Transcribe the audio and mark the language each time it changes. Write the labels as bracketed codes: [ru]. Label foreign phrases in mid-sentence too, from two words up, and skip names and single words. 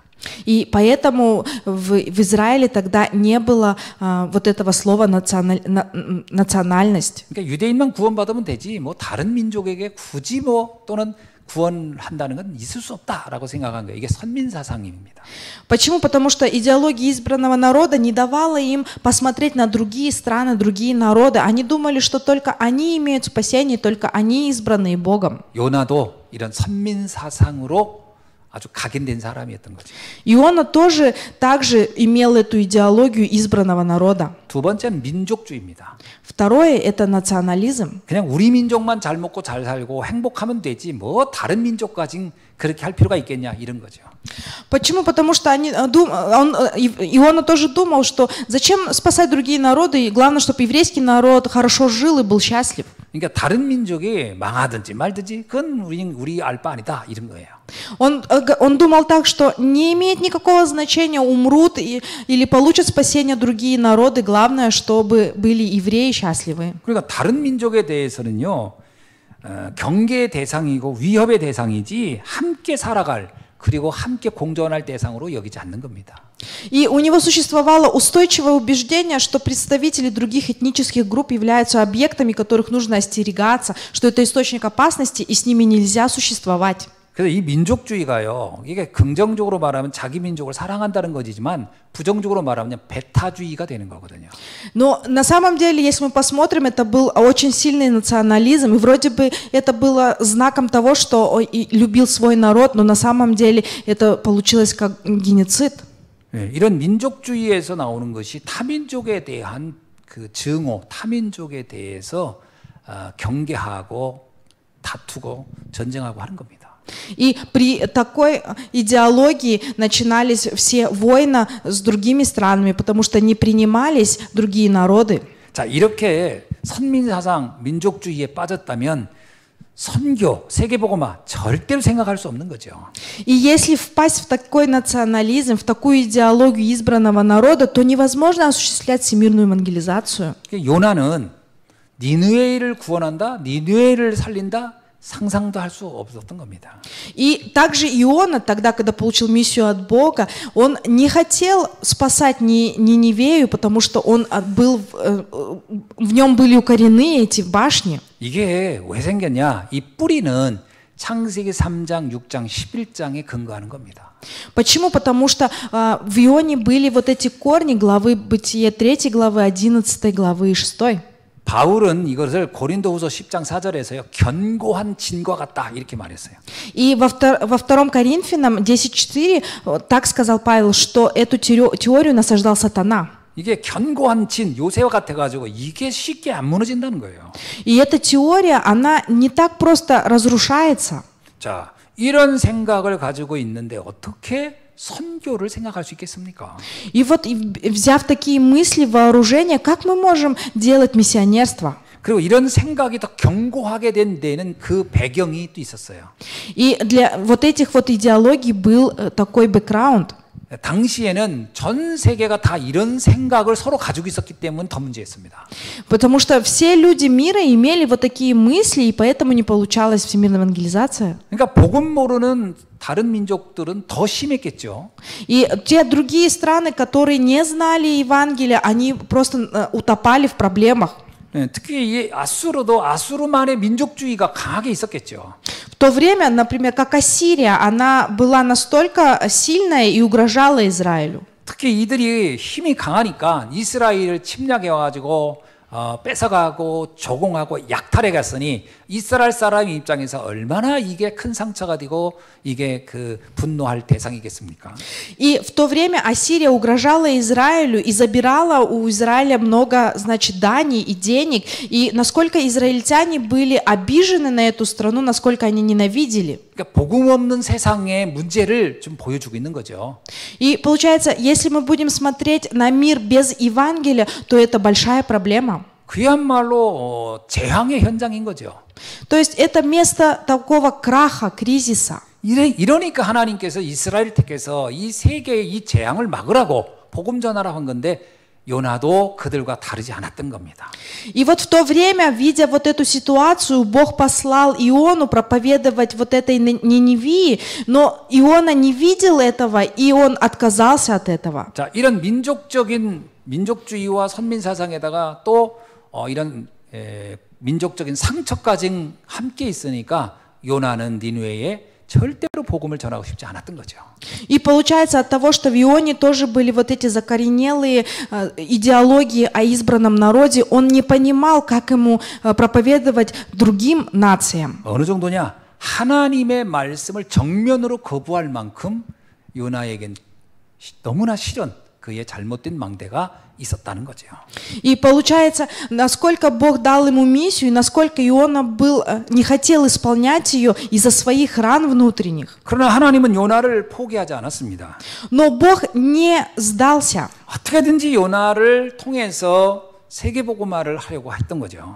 [ru] И поэтому в Израиле тогда не было вот этого слова национальность. [ko] 그러니까 유대인만 구원받으면 되지 뭐 다른 민족에게 굳이 뭐 또는 구원한다는 건 있을 수 없다라고 생각한 거예요. 이게 선민사상입니다. [ru] Почему? Потому что идеология избранного народа не давала им посмотреть на другие страны, другие народы. Они думали, что только они имеют спасение, только они избранные Богом. [ko] 요나도 이런 선민사상으로 아주 각인된 사람이었던 거죠. [ru] Иона тоже также имел эту идеологию избранного народа. [ko] 두 번째는 민족주의입니다. [ru] Второе – это национализм. [ko] 그냥 우리 민족만 잘 먹고 잘 살고 행복하면 되지 뭐 다른 민족까지 그렇게 할 필요가 있겠냐 이런 거죠. [ru] Почему? Потому что Иона тоже думал, что зачем спасать другие народы, и главное, чтобы еврейский народ хорошо жил и был счастлив. [ko] 그러니까 다른 민족이 망하든지 말든지 그건 우리 알 바 아니다 이런 거예요. [ru] Он думал так, что не имеет никакого значения, умрут или получат спасение другие народы, главное, чтобы были евреи счастливы. [ko] 그러니까 다른 민족에 대해서는요 경계의 대상이고 위협의 대상이지 함께 살아갈 그리고 함께 공존할 대상으로 여기지 않는 겁니다. [ru] И у него существовало устойчивое убеждение, что представители других этнических групп являются объектами, которых нужно остерегаться, что это источник опасности, и с ними нельзя существовать. [ko] 그래서 이 민족주의가요, 이게 긍정적으로 말하면 자기 민족을 사랑한다는 거지만 부정적으로 말하면 배타주의가 되는 거거든요. [ru] Но на самом деле, если мы посмотрим, это был очень сильный национализм, и вроде бы это было знаком того, что он любил свой народ, но на самом деле это получилось как геноцид. [ko] 네, 이런 민족주의에서 나오는 것이 타민족에 대한 그 증오, 타민족에 대해서 경계하고 다투고 전쟁하고 하는 겁니다. [ru] И при такой идеологии начинались все войны с другими странами, потому что не принимались другие народы. [ko] 자, 이렇게 선민사상, 민족주의에 빠졌다면 선교, 세계복음화 절대로 생각할 수 없는 거죠. [ru] И если впасть в такой национализм, в такую идеологию избранного народа, то невозможно осуществлять всемирную евангелизацию. [ko] 요나는 니느웨를 구원한다, 니느웨를 살린다. 상상도 할 수 없었던 겁니다. [ru] И также Иона, тогда, когда получил миссию от Бога, он не хотел спасать Ниневею, потому что он был, в нем были укорены эти башни. [ko] 이게 왜 생겼냐? 이 뿌리는 창세기 3장, 6장, 11장에 근거하는 겁니다. [ru] Почему? Потому что в Ионе были вот эти корни главы Бытие 3 главы, 11 главы и 6. [ko] 바울은 이것을 고린도후서 10장 4절에서요. 견고한 진과 같다 이렇게 말했어요. [ru] И во 2 Коринфянам 10:4 так сказал Павел, что эту теорию насаждал сатана. [ko] 이게 견고한 진, 요새와 같아가지고 이게 쉽게 안 무너진다는 거예요. [ru] И эта теория, она не так просто разрушается. [ko] 자, 이런 생각을 가지고 있는데 어떻게 선교를 생각할 수 있겠습니까? [ru] И вот, взяв такие мысли, вооружение, как мы можем делать миссионерство? [ko] 그리고 이런 생각이 더 견고하게 된 데는 그 배경이 또 있었어요. [ru] И для вот этих вот идеологий был такой бэкграунд. [ko] 당시에는 전 세계가 다 이런 생각을 서로 가지고 있었기 때문에 더 문제였습니다. [ru] Потому что все люди мира имели вот такие мысли, и поэтому не получалась всемирная евангелизация. [ko] 그러니까 복음 모르는 다른 민족들은 더 심했겠죠. [ru] И те другие страны, которые не знали Евангелия, они просто утопали в проблемах. [ko] 특히 이 아수르도 아수르만의 민족주의가 강하게 있었겠죠. [ru] В то время, например, как Ассирия, она была настолько сильная и угрожала Израилю. [ko] 특히 이들이 힘이 강하니까 이스라엘을 침략해 와가지고 뺏어가고 조공하고 약탈해 갔으니 이스라엘 사람 입장에서 얼마나 이게 큰 상처가 되고 이게 그 분노할 대상이겠습니까? [ru] И в то время Ассирия угрожала Израилю и забирала у Израиля много, значит, даний и денег. И насколько израильтяне были обижены на эту страну, насколько они ненавидели. [ko] 그러니까 복음 없는 세상의 문제를 좀 보여주고 있는 거죠. [ru] И получается, если мы будем смотреть на мир без Евангелия, то это большая проблема. [ko] 그야말로 재앙의 현장인 거죠. [ru] То есть это место такого краха, кризиса. [ko] 이러니까 하나님께서 이스라엘 택해서 이 세계의 이 재앙을 막으라고 복음 전하라고 한 건데 요나도 그들과 다르지 않았던 겁니다. [ru] И вот в то время, видя вот эту ситуацию, Бог послал Иону проповедовать вот этой Ниневии, но Иона не видел этого, и он отказался от этого. [ko] 자, 이런 민족주의와 선민 사상에다가 또 이런 민족적인 상처까지 함께 있으니까 요나는 니느웨에 절대로 복음을 전하고 싶지 않았던 거죠. [ru] И получается от того, что в Ионе тоже были вот эти закоренелые идеологии о избранном народе, он не понимал, как ему проповедовать другим нациям. [ko] 어느 정도냐? 하나님의 말씀을 정면으로 거부할 만큼 요나에겐 너무나 실현, 그의 잘못된 망대가 있었다는 거죠. [ru] И получается, насколько Бог дал ему миссию, насколько Иона не хотел исполнять ее из-за своих ран внутренних. [ko] 그러나 하나님은 요나를 포기하지 않았습니다. [ru] Но Бог не сдался. [ko] 어떻게든지 요나를 통해서 세계복음화를 하려고 했던 거죠.